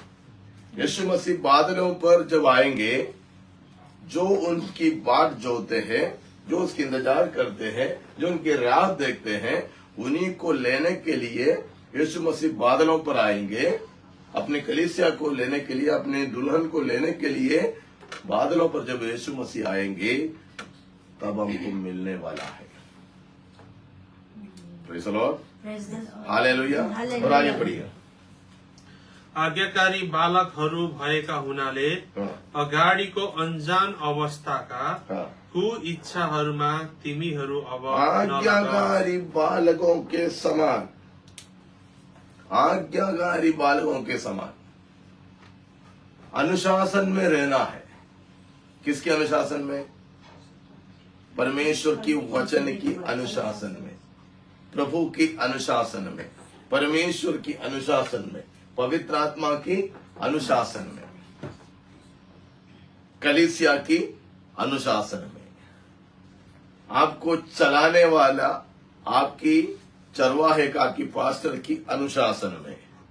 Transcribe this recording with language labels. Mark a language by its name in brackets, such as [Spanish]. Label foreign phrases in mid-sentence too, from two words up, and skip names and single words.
[Hindi] यीशु मसीह बादलों पर जब आएंगे, जो उनकी बाट जोते हैं, जो उसकी इंतजार करते हैं, जो उनकी राह देखते हैं, उन्हीं को लेने के लिए यीशु मसीह बादलों पर आएंगे, अपने कलीसिया को लेने के लिए, अपने दुल्हन को लेने के लिए बादलों पर जब यीशु मसीह आएंगे तब हमको मिलने वाला है। [English] Praise the Lord, हालेलुया। [Hindi] और आगे पढ़िए। [Nepali] आज्ञाकारी बालकहरू भएका हुनाले अगाडिको अनजान अवस्थाका कुइच्छाहरूमा तिमीहरू अब [Hindi] आज्ञाकारी बालकों के समान, आज्ञाकारी बालकों के समान अनुशासन में रहना है। किसके अनुशासन में? परमेश्वर की वचन की अनुशासन में, प्रभु की अनुशासन में, परमेश्वर की अनुशासन में, पवित्र आत्मा की अनुशासन में, कलीसिया की अनुशासन में, आपको चलाने वाला आपकी चरवाहे का, की पास्टर की अनुशासन में।